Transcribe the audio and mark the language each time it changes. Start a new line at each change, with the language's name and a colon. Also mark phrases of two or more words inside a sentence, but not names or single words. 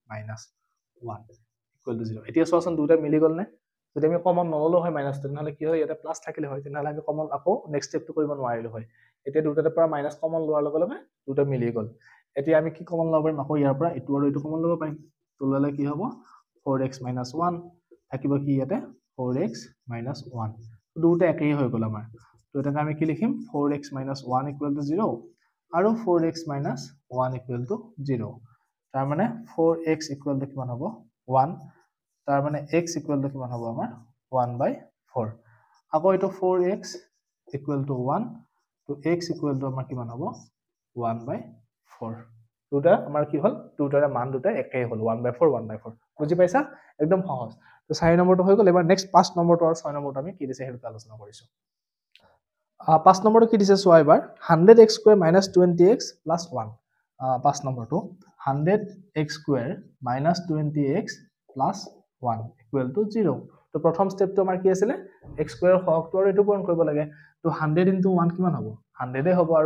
Assamese: -1
English: equal to
Assamese: 0 এতিয়া চোৱাচোন দুটা মিলি গল নে যদি আমি কমন নললো হয় মাইনাসটো নহলে কি হয় ইয়াতে প্লাস থাকিলে হয় তেনেহলে আমি কমন আকৌ
English: next stepটো
Assamese: কৰিব নোৱাৰিলো হয় এতিয়া দুটাৰ পৰা মাইনাস কমন লোৱাৰ লগে লগে দুটা মিলি গল এতিয়া আমি কি কমন ল'ব পাৰিম আকৌ ইয়াৰ পৰা এটো আৰু এটো কমন ল'ব পাৰিম তো ললে কি হ'ব 4x - 1 থাকিব কি ইয়াতে 4x - 1 দুটা একেই হৈ গল আমাৰ তো এটা আমি কি লিখিম 4x - 1
English: equal to
Assamese: 0 আৰু 4x - 1
English: equal to
Assamese: 0 তাৰ মানে 4x
English: equal to
Assamese: কিমান হ'ব 1 তাৰ মানে x
English: equal to
Assamese: কিমান হ'ব আমাৰ 1/4 আকৌ এটো 4x
English: equal to
Assamese: 1 তো x
English: equal to
Assamese: আমাৰ কিমান হ'ব 1/4 দুটা আমাৰ কি হল দুটাৰে মান দুটা একেই হল 1/4 1/4 বুজি পাইছা একদম সহজ তো 4 নম্বৰটো হৈ গল এবাৰ নেক্সট 5 নম্বৰটো আৰু 6 নম্বৰটো আমি কি দিছে হেতু আলোচনা কৰিছো 5 নম্বৰটো কি দিছে চোৱা এবাৰ 100x² - 20x + 1 5 নম্বৰটো 100x² - 20x + 1
English: equal to
Assamese: 0 তো প্ৰথম স্টেপটো আমাৰ কি আছিল x² ৰ হৰটো আৰু এটো পূৰণ কৰিব লাগে তো 100 * 1 কিমান হ'ব 100 এ হ'ব